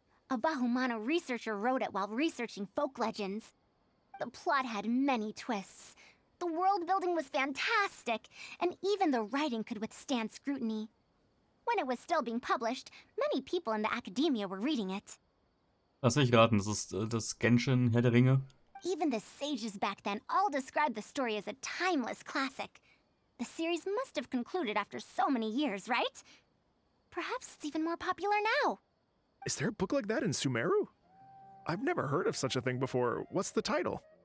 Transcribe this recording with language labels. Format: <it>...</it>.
<en>A Bahumano researcher wrote it while researching folk legends. The plot had many twists. The world building was fantastic, and even the writing could withstand scrutiny. When it was still being published, many people in the academia were reading it.</en> <de>Lass mich raten, das ist das Genshin Herr der Ringe.</de> <en>Even the sages back then all described the story as a timeless classic. The series must have concluded after so many years, right? Perhaps it's even more popular now. Is there a book like that in Sumeru? I've never heard of such a thing before. What's the title?</en>